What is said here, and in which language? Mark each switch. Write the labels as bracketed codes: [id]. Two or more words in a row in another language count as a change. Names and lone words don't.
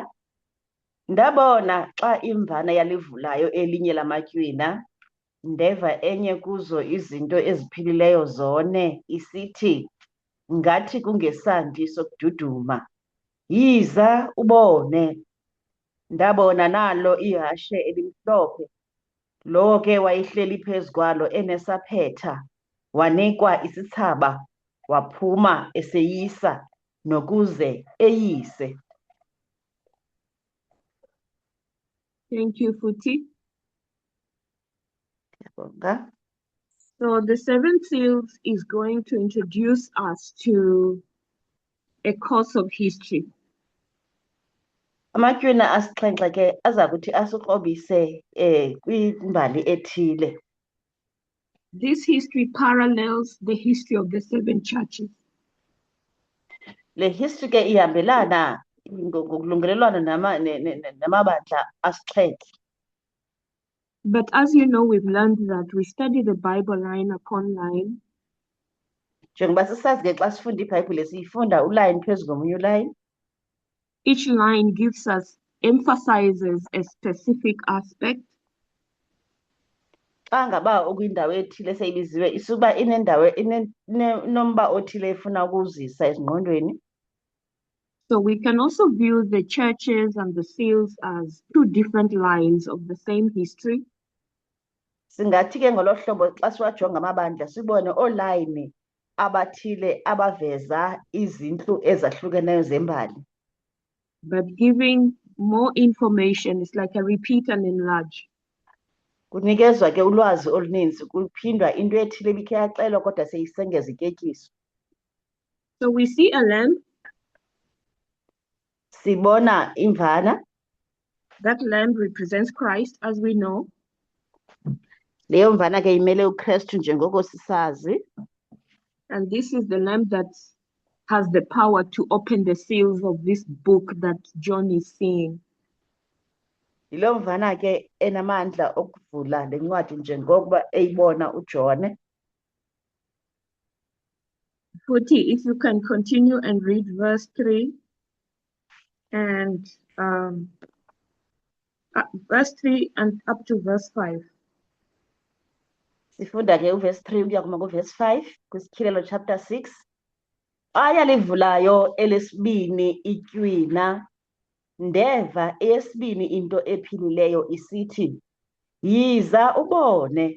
[xh] Ndabona xa imvana yalivulayo elinye lamatywina, ndeva enye kuzo izinto eziphilileyo zone isithi ngathi kungesandi sokududuma, yiza ubone. Ndabona nalo ihashe elimhlophe, lowo ke wayihleli phezu kwalo enesaphetha, wanikwa isithsaba, waphuma eseyisa nokuze eyise. [en] Thank you, Futi. [xh] Yabonga. [en] So the 7 seals is going to introduce us to a course of history. [xh] Amatywina asixhenxe ke aza kuthi asikrobise kwimbali ethile. [en] This history parallels the history of the 7 churches. [xh] Le history ke ihambelana ngokulungelelwana namabandla asixhenxe. [en] But as you know, we've learned that we study the Bible line upon line. [xh] Njengoba sisazi ke xa sifunda iBhayibhile siyifunda ulayini phezu komunye ulayini. [en] Each line gives us, emphasizes a specific aspect. [xh] Xa ngaba ukwindawo ethile seyibiziwe isukuba inendawo inomba othile efuna ukuzisa ezingqondweni. [en] So we can also view the churches and the seals as 2 different lines of the same history. [xh] Singathi ke ngolo hlobo xa siwajonga amabandla sibone olayini abathile abaveza izintlu ezahlukeneyo zembali. [en] But giving more information is like a repeat and enlarge. [xh] Kunikezwa ke ulwazi oluninzi, kuphindwa into ethile ebikhe yaxelwa kodwa seyisengeza ityetyiso. [en] So we see a lamb. [xh] Sibona imvana. [en] That lamb represents Christ, as we know. [xh] Leyo mvana ke imele uKristu njengoko sisazi. [en] And this is the lamb that has the power to open the seals of this book that John is seeing. [xh] Yilo mvana ke enamandla okuvula le ncwadi njengokuba eyibona uJohn. Futhi, [en] if you can continue and read verse 3 and verse 3 and up to verse 5. [xh] Sifunda ke uverse 3 ukuya kuma kuverse 5 kwisityhilelo chapter 6. Ayalivulayo elesibini itywina, ndeva eyesibini into ephilileyo isithi, yiza ubone.